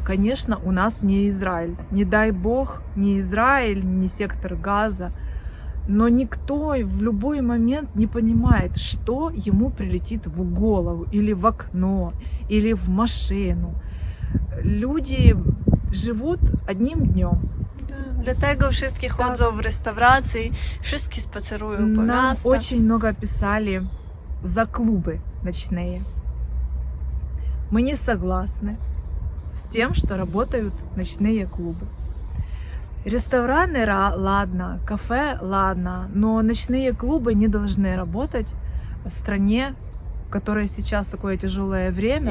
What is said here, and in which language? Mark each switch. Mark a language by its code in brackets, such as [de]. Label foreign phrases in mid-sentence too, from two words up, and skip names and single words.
[ru] Конечно, у нас не Израиль. Не дай бог, не Израиль, не сектор Газа. Но никто в любой момент не понимает, что ему прилетит в голову, или в окно, или в машину. Люди живут одним днем. [pl] Dlatego wszystkie chodzą w restauracji, wszystkie spacerują po [ru] Нам [pl] miastach. [ru] очень много писали за клубы ночные. Мы не согласны с тем, что работают ночные клубы. Рестораны, ладно, кафе, ладно, но ночные клубы не должны работать в стране, в которой сейчас такое тяжелое время,